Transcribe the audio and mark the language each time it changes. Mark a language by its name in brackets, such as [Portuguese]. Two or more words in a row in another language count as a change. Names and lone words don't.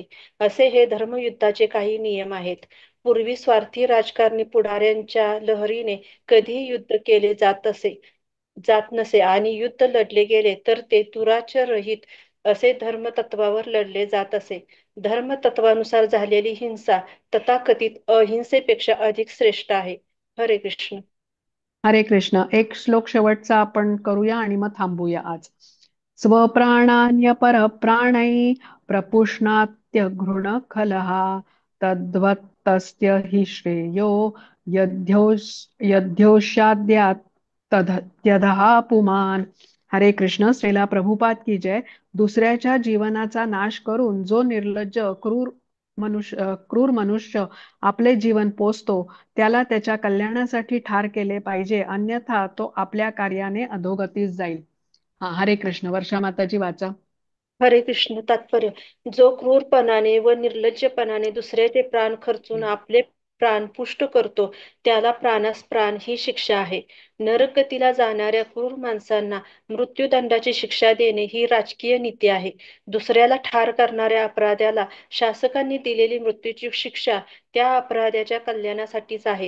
[Marathi] असे हे धर्मयुद्धाचे काही नियम आहेत. पूर्वी स्वार्थी राजकारणी पुढाऱ्यांच्या लहरीने कधीही युद्ध केले जात नसे आणि युद्ध लढले गेले तर ते दुराचाररहित असे धर्मतत्वावर लढले जात असे. धर्मतत्वानुसार झालेली हिंसा तथाकथित अहिंसेपेक्षा अधिक श्रेष्ठ आहे. हरे कृष्ण. हरे कृष्ण. एक श्लोक शेवटचा आपण करूया आणि मग थांबूया आज. [Sanskrit] स्वप्राणान्य परप्राणै प्रपुष्णात्य घृण खलहा तद्वत्तस्य हि श्रेयो यद्योष्याद्यात् तद्यदहा पुमान. [Marathi] हरे कृष्ण. [Hindi] श्रीला प्रभुपाद की जय. [Marathi] दुसऱ्याच्या जीवनाचा नाश करून जो निर्लज्ज क्रूर मनुष्य आपले जीवन पोसतो त्याला त्याच्या कल्याणासाठी ठार केले पाहिजे, अन्यथा तो आपल्या कार्याने अधोगतीस जाईल. हरे कृष्ण. वर्षा माताजी वाचा. हरे कृष्ण. तात्पर्य: जो क्रूरपणाने व निर्लज्जपणाने दुसऱ्याचे प्राण खर्चून आपले प्राण पुष्ट करतो त्याला प्राणास प्राण ही शिक्षा आहे. नरकतीला जाणाऱ्या क्रूर माणसांना मृत्यूदंडाची शिक्षा देणे ही राजकीय नीती आहे. दुसऱ्याला ठार करणाऱ्या अपराध्याला शासकांनी दिलेली मृत्यूची शिक्षा त्या अपराध्याच्या कल्याणासाठीच आहे.